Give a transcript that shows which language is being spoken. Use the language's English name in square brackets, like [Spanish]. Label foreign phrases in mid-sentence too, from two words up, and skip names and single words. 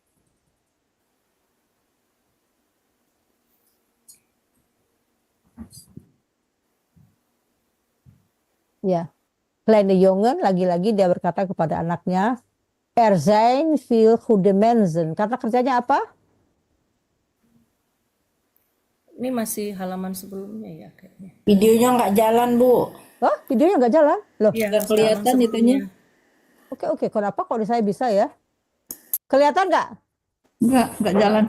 [Indonesian] Ya. [Dutch] Kleine jongen, [Indonesian] lagi-lagi dia berkata kepada anaknya, [Dutch] zijn veel goede mensen. [Indonesian] Kata kerjanya apa? Ini masih halaman sebelumnya ya kayaknya. Videonya nggak jalan, Bu. Oh, videonya nggak jalan? Loh. Iya, Nggak kelihatan itunya. Oke. Kenapa kalau saya bisa ya? Kelihatan nggak? Nggak jalan.